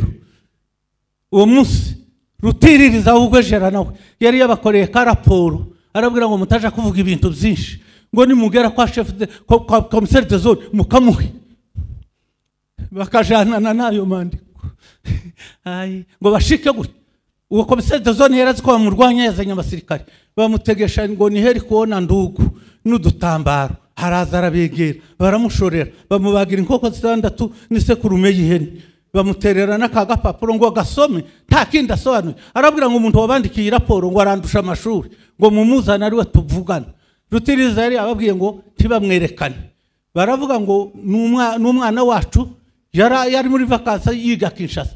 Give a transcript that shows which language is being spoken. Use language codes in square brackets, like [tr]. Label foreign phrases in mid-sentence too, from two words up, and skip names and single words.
[rn] Uwo munsi rutiririza ubwejera nawe yari yabakoreye ka raporo arabwira ngo mutaje kuvuga ibintu byinshi ngo nimugera kwa [fr] chef de commissaire de zone [rn] mukamuhe bakajana nayo mandiko. Ai ngo bashike gute uwo commissaire de zone yarazi ko bamurwanya yazanye abasirikare bamutegesha ngo [sw] ni heri kuona ndugu [rn] n'udutambaro haraza arabegera baramushorera bamubagira inkoko 6 n'isekurume y'ihene bamuterera n'akaga papuro ngo gasome nta kindi asobanuye. Arabwira ngo umuntu wabandikiye raporo ngo arandusha amashuri ngo mumuzana ari we tuvugana. Rutiriza yari ababwiye ngo tibamwerekane baravuga ngo n'umwana wacu yari muri vacances yiga Kinshasa.